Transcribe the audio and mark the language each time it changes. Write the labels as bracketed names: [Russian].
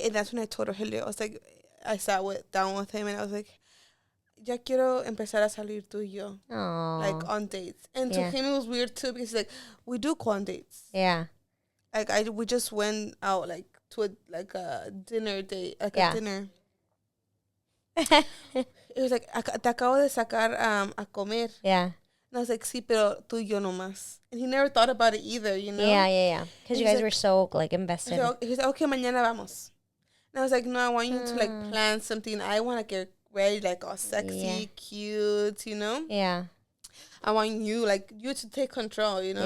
[English] And that's when I told Rogelio, I was like, I sat down with him and I was like, [Spanish] ya quiero empezar a salir tú y yo. [English] Aww. Like, on dates. And to him, it was weird, too, because he's like, we do go on dates. Yeah. Like, we just went out, like, to a dinner date, like Yeah. a dinner. It was like, [Spanish] te acabo de sacar a comer. [English] Yeah. And I was like, [Spanish] sí, pero tú y yo nomás. [English] And he never thought about it either, you know? Yeah. Because you guys were so, like, invested. So he said, okay, [Spanish] mañana vamos. [English] And I was like, no, I want you to, like, Mm. plan something. I want to get ready, like, all sexy, cute, you know? Yeah. I want you, like, you to take control, you know?